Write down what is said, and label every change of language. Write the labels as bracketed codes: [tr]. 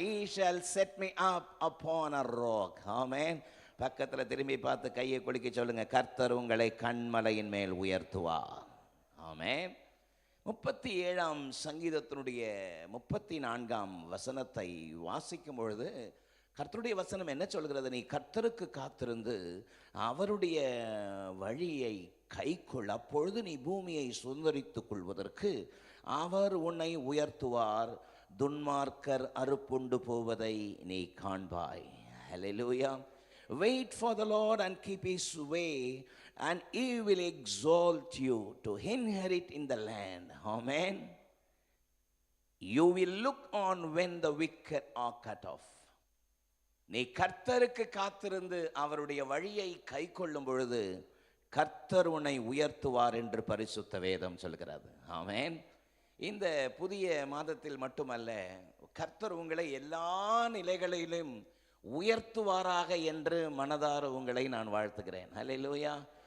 [en] He shall set me up upon a rock. [ta] ஆமென். பக்கத்துல திரும்பி பார்த்து கையை குலுக்கி சொல்லுங்க, கர்த்தர் உங்களை கண்மலையின் மேல் உயர்த்துவார். ஆமென். 37ஆம் சங்கீதத்தினுடைய 34ஆம் வசனத்தை வாசிக்கும் பொழுது கர்த்தருடைய வசனம் என்ன சொல்கிறது? நீ கர்த்தருக்கு காத்திருந்து அவருடைய வழியை கைக்கொள், அப்பொழுது நீ பூமியை சுதந்தரித்துக் கொள்வதற்கு அவர் உன்னை உயர்த்துவார், துன்மார்க்கர் அறுப்புண்டு போவதை நீ காண்பாய். ஹல்லேலூயா. [en] Wait for the Lord and keep his way, and he will exalt you to inherit in the land. Amen. You will look on when the wicked are cut off. [ta] நீ கர்த்தருக்கு காத்திருந்து அவருடைய வழியை கைக்கொள்ளும் பொழுது கர்த்தர் உன்னை உயர்த்துவார் என்று பரிசுத்த வேதம் சொல்கிறது. ஆமென். இந்த புதிய மாதத்தில் மட்டுமல்ல, கர்த்தர் உங்களை எல்லா நிலைகளிலும் உயர்த்துவாராக என்று மனதார உங்களை நான் வாழ்த்துகிறேன். ஹல்லேலூயா.